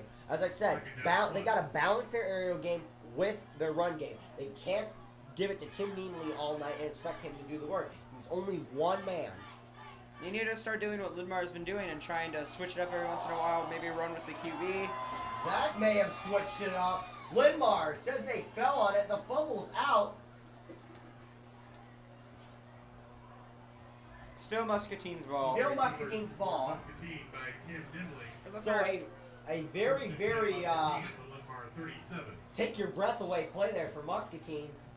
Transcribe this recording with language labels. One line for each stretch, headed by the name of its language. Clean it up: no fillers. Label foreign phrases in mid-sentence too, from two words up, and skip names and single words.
English: As I said, they got to balance their aerial game with their run game. They can't give it to Tim Neemley all night and expect him to do the work. He's only one man. You need to start doing what Linn-Mar has been doing and trying to switch it up every once in a while, maybe run with the QB. That may have switched it up. Linn-Mar says they fell on it. The fumble's out. Still Muscatine's ball. Still Muscatine's ball. So a very, very take your breath away play there for Muscatine.